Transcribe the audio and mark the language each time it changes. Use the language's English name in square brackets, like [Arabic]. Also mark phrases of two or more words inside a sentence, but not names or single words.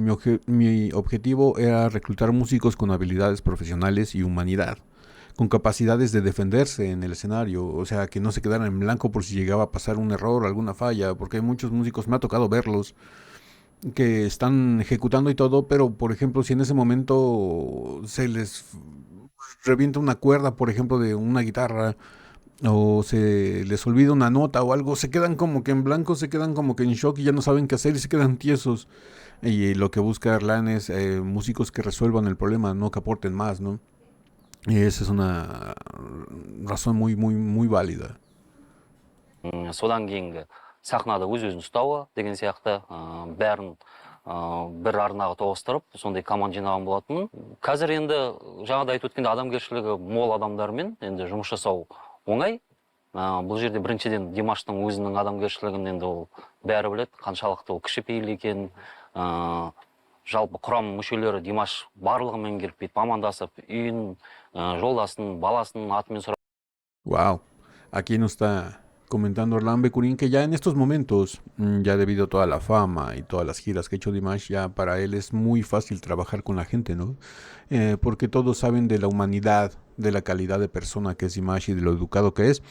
[Spanish] Mi objetivo era reclutar músicos con habilidades profesionales y humanidad, con capacidades de defenderse en el escenario, o sea, que no se quedaran en blanco por si llegaba a pasar un error, alguna falla, porque hay muchos músicos, me ha tocado verlos, que están ejecutando y todo, pero por ejemplo, si en ese momento se les revienta una cuerda, por ejemplo, de una guitarra, o se les olvida una nota o algo, se quedan como que en blanco, se quedan como que en shock y ya no saben qué hacer y se quedan tiesos. Y lo que busca Erlan es músicos que resuelvan el problema, no que aporten más, ¿no? Y esa es una razón muy, muy, muy válida. [Kazakh] Содан кейінгі сахнада өз-өзін ұстауы деген сияқты бәрін бір арнаға тоғыстырып, сондай команда жинаған болатын. Қазір енді жаңада айтып өткенде адамгершілігі мол адамдармен енді жұмыс жасау оңай. Бұл жерде біріншіден Димаштың өзінің адамгершілігін енді ол бәрі біледі, қаншалықты ол кішіпейіл екен. Жалпы құрам мүшелері Димаш барлығымен келіп бүйтіп амандасып, үйін, жолдасын, баласының атымен сұрап. [Spanish] Wow, aquí nos está comentando Erlan Bekurin que ya en estos momentos, ya debido a toda la fama y todas las giras que ha hecho Dimash, ya para él es muy fácil trabajar con la gente, ¿no? Porque todos saben de la humanidad, de la calidad de persona que es Dimash y de lo educado que es.